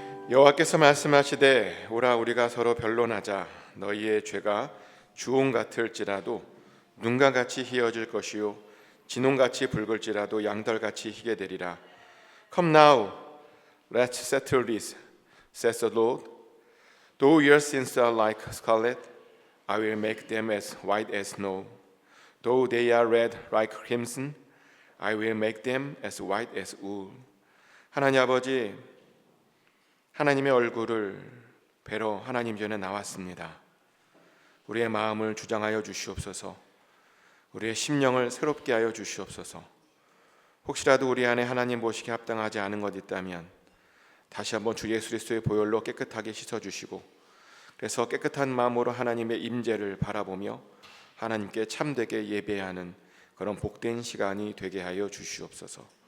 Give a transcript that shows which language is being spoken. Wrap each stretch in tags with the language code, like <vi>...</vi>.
<ko>여호와께서 말씀하시되 오라 우리가 서로 변론하자. 너희의 죄가 주홍 같을지라도 눈과 같이 희어질 것이요 진홍같이 붉을지라도 양털같이 희게 되리라.</ko> <en>Come now, let's settle this, says the Lord. Though your sins are like scarlet, I will make them as white as snow. Though they are red like crimson, I will make them as white as wool.</en> <ko>하나님 아버지, 하나님의 얼굴을 뵈러 하나님 전에 나왔습니다. 우리의 마음을 주장하여 주시옵소서. 우리의 심령을 새롭게 하여 주시옵소서. 혹시라도 우리 안에 하나님 보시기에 합당하지 않은 것 있다면 다시 한번 주 예수 그리스도의 보혈로 깨끗하게 씻어주시고, 그래서 깨끗한 마음으로 하나님의 임재를 바라보며 하나님께 참되게 예배하는 그런 복된 시간이 되게 하여 주시옵소서.</ko>